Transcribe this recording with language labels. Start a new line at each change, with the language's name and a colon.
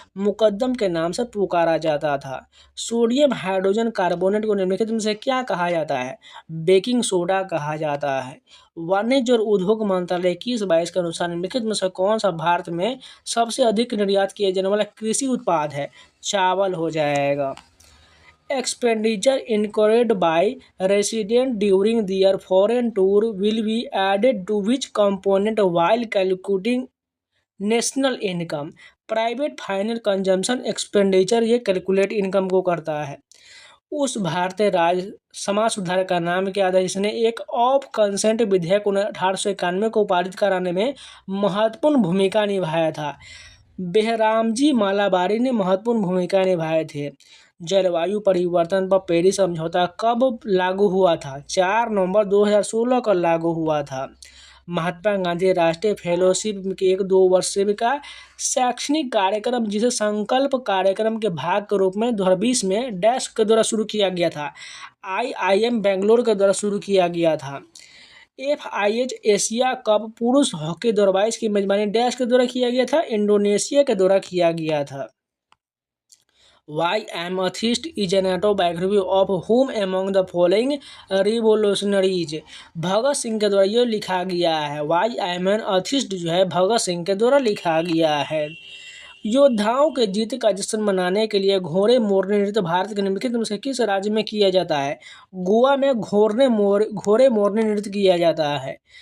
Hindi: मुकद्दम के नाम से पुकारा जाता था। सोडियम हाइड्रोजन कार्बोनेट को निम्नलिखित में से क्या कहा जाता है? बेकिंग सोडा कहा जाता है। वाणिज्य और उद्योग मंत्रालय 21-22 के अनुसार निम्नलिखित में से कौन सा भारत में सबसे अधिक निर्यात किया जाने वाला कृषि उत्पाद है? चावल हो जाएगा।
English: Expenditure incurred by resident during their foreign tour will be added to which component while calculating national income?
Hindi: Private final consumption expenditure ये कैलकुलेट इनकम को करता है। उस भारतीय राज्य समाज सुधार का नाम क्या था जिसने एक ऑफ कंसेंट विधेयक 1891 को पारित कराने में महत्वपूर्ण भूमिका निभाया था? बेहरामजी मालाबारी ने महत्वपूर्ण भूमिका निभाए थे। जलवायु परिवर्तन पर पेरिस समझौता कब लागू हुआ था? 4 नवंबर 2016 को लागू हुआ था। महात्मा गांधी राष्ट्रीय फेलोशिप के एक 2 वर्षीय का शैक्षणिक कार्यक्रम जिसे संकल्प कार्यक्रम के भाग के रूप में 2020 में डैश के द्वारा शुरू किया गया था, IIM बेंगलोर के द्वारा शुरू किया गया था। FIH एशिया कप पुरुष हॉकी 2022 की मेजबानी डैश के द्वारा किया गया था, इंडोनेशिया के द्वारा किया गया था।
English: Why am a theist is an autobiography of whom among the following revolutionaries?
Hindi: Bhagat Singh के द्वारा ये लिखा गया है। Why am an atheist जो है भगत सिंह के द्वारा लिखा गया है। योद्धाओं के जीत का जश्न मनाने के लिए घोड़े मोरनी नृत्य भारत के निम्नलिखित में से किस राज्य में किया जाता है? गोवा में घोड़े मोरनी नृत्य किया जाता है।